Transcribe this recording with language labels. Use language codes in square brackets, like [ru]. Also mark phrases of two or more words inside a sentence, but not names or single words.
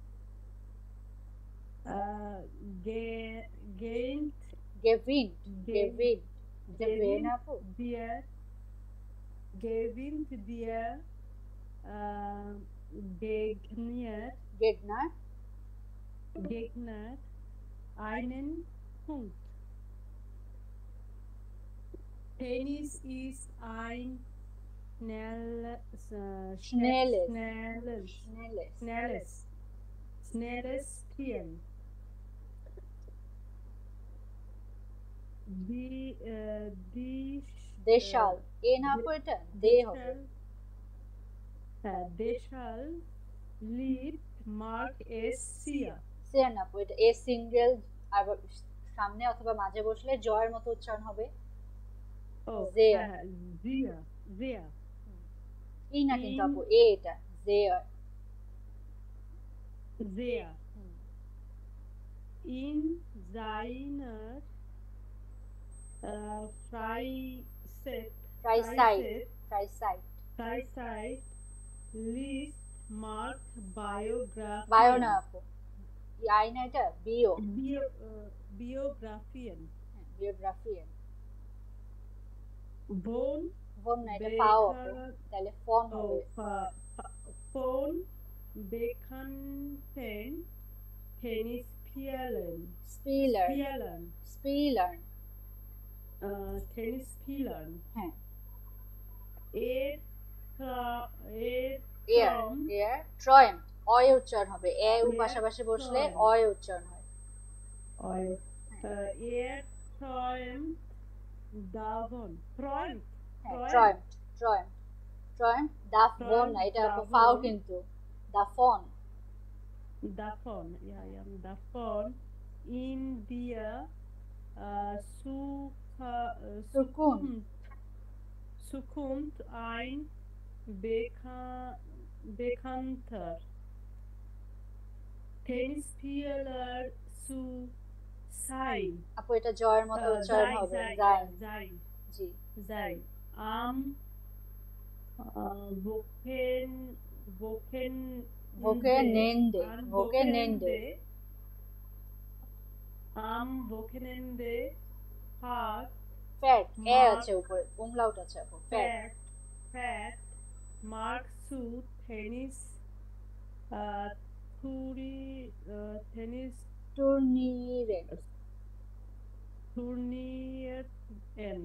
[de] Gewinnt der Gegner einen Punkt. Tennis ist ein schnelles Spiel. [bn] দেশাল, এ না আপু, এটা দে হবে। [de] Deshal lid Mark es sia. [bn] সিয়া না আপু, এটা এ সিঙ্গেল, আর সামনে অথবা মাঝে বসলে জয়ের মতো উচ্চারণ হবে। জিয়া। জিয়া। জিয়া। ই না কিন্তু আপু, এ এটা জেয়ার। [de] sehr in seiner Freizeit liest Mark [bn] বায়ো না [de] Biografien [bn] আপু, আই না এটা বিও, [de] Biografien বিওগ্রাফিয়ান, von [bn] ফোন না এটা পাও আপু, [de] Bekan [bn] তাহলে ফোন হবে [de] von bekannten Tennisspielern Spieler, Spieler, Tennisspielern [bn] হ্যাঁ [de] er er, er träumt, [bn] অয় উচ্চারণ হবে, এ উ পাশাপাশি বসলে অয় উচ্চারণ হয়। [de] er träumt davon träumt träumt, träumt, träumt, da von [bn] না এটা আপু ফাও কিন্তু, [de] da von, davon davon in der Zukunft ein bekannter Tennisspieler zu sein [bn] আপু এটা জয়ের মতো উচ্চারণ হবে, যাইন, জি [de] sein am Wochenende, Wochenende, am Wochenende hat [bn] ফ্যাট, এ আছে উপরে, উমলাউট আছে আপু, ফ্যাট, [de] Fährt Mark zu Tennis টুর্নিরে, Turnieren